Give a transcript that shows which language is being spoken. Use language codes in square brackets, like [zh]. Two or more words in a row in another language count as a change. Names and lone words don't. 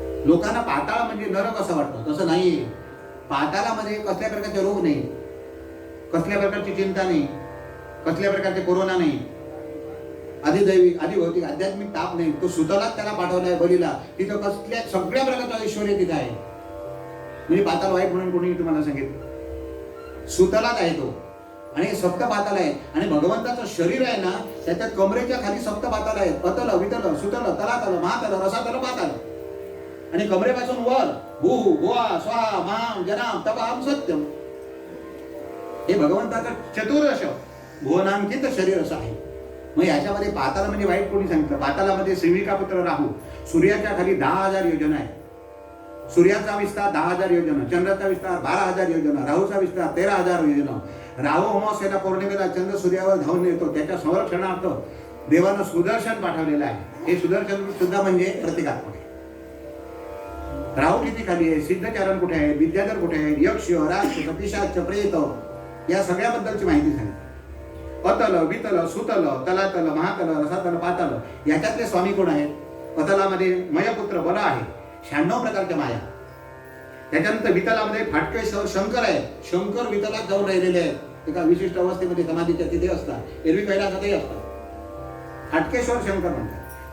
[mr] लोकांना पाताळ म्हणजे नरक असं वाटतं, तसं नाही. पाताळामध्ये कसल्या प्रकारचे रोग नाही, कसल्या प्रकारची चिंता नाही, कसल्या प्रकारचे कोरोना नाही, अधिदैविक अधिभौतिक आध्यात्मिक ताप नाही. तो सुतलाच त्याला पाठवलाय बलीला. तिथं कसल्या सगळ्या प्रकारचं ऐश्वर्य तिथं आहे. म्हणजे पाताळ वाईट म्हणून कोणी तुम्हाला सांगितलं? सुतलाच आहे तो. आणि सप्त पाताल आहे. आणि भगवंताचं शरीर आहे ना, त्याच्या कमरेच्या खाली सप्त पाताल आहेत. अतल वितल सुतल तलातल महातल रसातल पाताल. आणि कमरेपासून वर भू भुवा स्वाहा महाम जनाम तपाम सत्यम, हे भगवंताचं चतुर्दश भुवनांकित शरीर असं आहे. मग याच्यामध्ये पाताल म्हणजे वाईट कोणी सांगितलं? पातालामध्ये श्रीविका पुत्र राहू, सूर्याच्या खाली 10,000 योजना आहे. सूर्याचा विस्तार 10,000 योजना, चंद्राचा विस्तार 12,000 योजना, राहूचा विस्तार 13,000 योजना. राहू अमावस्येला पौर्णिमेला चंद्र सूर्यावर धावून येतो, त्याच्या संरक्षणार्थ देवानं सुदर्शन पाठवलेलं आहे. हे सुदर्शन सुद्धा म्हणजे प्रतिकात्मक आहे. राहू किती खाली आहे, सिद्धचारण कुठे आहे, विद्याधर कुठे आहे, यक्ष राक्ष पिशाच प्रेत, या सगळ्याबद्दलची माहिती सांगितली. अतल वितल सुतल तलातल महातल रसातल पाताल, याच्यातले स्वामी कोण आहेत? अतलामध्ये मयपुत्र बल आहे, 96 प्रकारच्या माया. त्याच्यानंतर वितलामध्ये फाटकेश्वर शंकर आहे. शंकर वितलात जाऊन राहिलेले आहेत, एका विशिष्ट अवस्थेमध्ये समाधीच्या तिथे असतात, एरवी कैलासातही असतात. फाटकेश्वर शंकर म्हणतात.